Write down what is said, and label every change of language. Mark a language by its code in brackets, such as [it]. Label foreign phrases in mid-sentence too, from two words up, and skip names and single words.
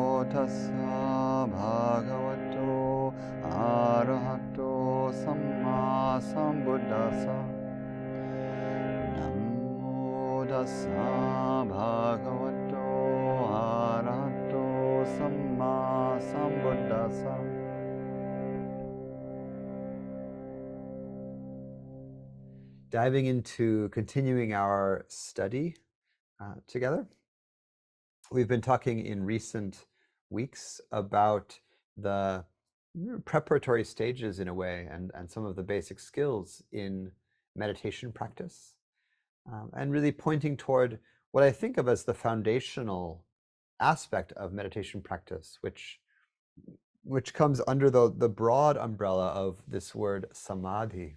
[pi] tassa bhagavato arahato samma sambuddhassa. Namo tassa bhagavato arahato samma sambuddhassa. [en] Diving into continuing our study together. We've been talking in recent weeks about the preparatory stages in a way and some of the basic skills in meditation practice, and really pointing toward what I think of as the foundational aspect of meditation practice, which comes under the broad umbrella of this word samādhi.